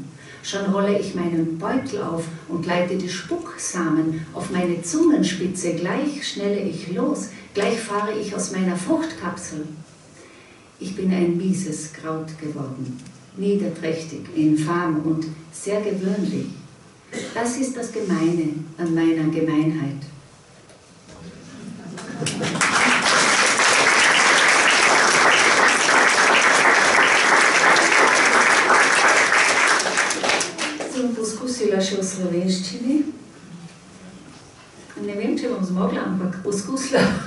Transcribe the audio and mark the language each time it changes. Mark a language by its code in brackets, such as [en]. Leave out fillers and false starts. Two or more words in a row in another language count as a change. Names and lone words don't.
[de] Schon rolle ich meinen Beutel auf und leite die Spucksamen auf meine Zungenspitze. Gleich schnelle ich los, gleich fahre ich aus meiner Fruchtkapsel. Ich bin ein mieses Kraut geworden, niederträchtig, infam und sehr gewöhnlich. Das ist das Gemeine an meiner Gemeinheit. [sl] Sem poskusila še v slovenščini. Ne vem, če bom zmogla, ampak poskusila.